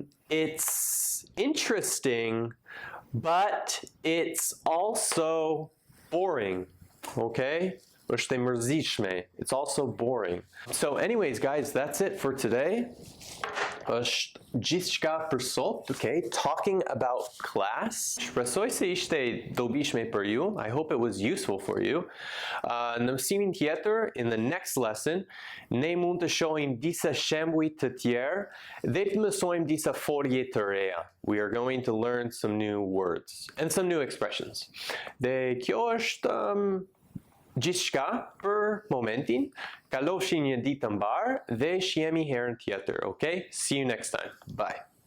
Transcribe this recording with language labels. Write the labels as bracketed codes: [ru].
[en] It's interesting, but it's also boring. Okay? [sq] Është e mërzitshme. [en] It's also boring. So anyways, guys, that's it for today. Është gjithçka për sot, okay? Talking about class. [sq] Shpresoj se ishte dobishme për ju. [en] I hope it was useful for you. [sq] Në mësimin tjetër, [en] in the next lesson, [sq] ne mund të shohim disa shembuj të tjerë dhe të mësojmë disa folje të reja. [en] We are going to learn some new words and some new expressions. [sq] Dhe kjo është gjithçka për momentin. Kalofshi një ditë të mbar dhe shihemi herën tjetër, okay? [en] See you next time. Bye.